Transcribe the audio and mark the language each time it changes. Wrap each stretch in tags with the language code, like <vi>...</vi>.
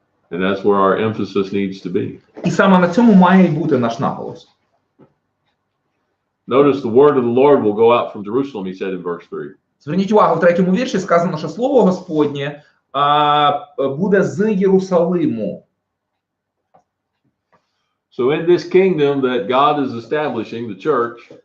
<en>And that's where our emphasis needs to be.</en> <uk>І саме на цьому має бути наш наголос.</uk> <en>Notice the word of the Lord will go out from Jerusalem, he said in verse 3.</en> <uk>Зверніть увагу, в 3 вірші сказано, що слово Господнє буде з Єрусалиму.</uk> <en>So in this kingdom that God is establishing, the church,</en>